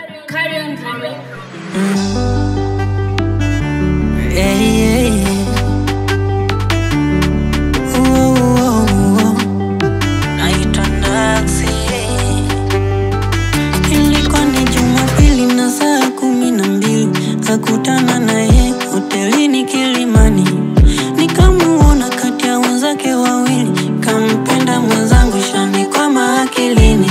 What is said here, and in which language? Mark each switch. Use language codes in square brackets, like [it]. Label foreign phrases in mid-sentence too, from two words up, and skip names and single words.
[en] Kido Records. Mm. Yeah, yeah, yeah. Whoa, whoa, whoa. [sw] Naitwa Naxi. Ilikuwa ni Jumapili na saa kumi na mbili, kakutana naye hotelini Kilimani. Nikamuona kati ya wenzake wawili, kampenda mwenzangu, shanikwama akilini.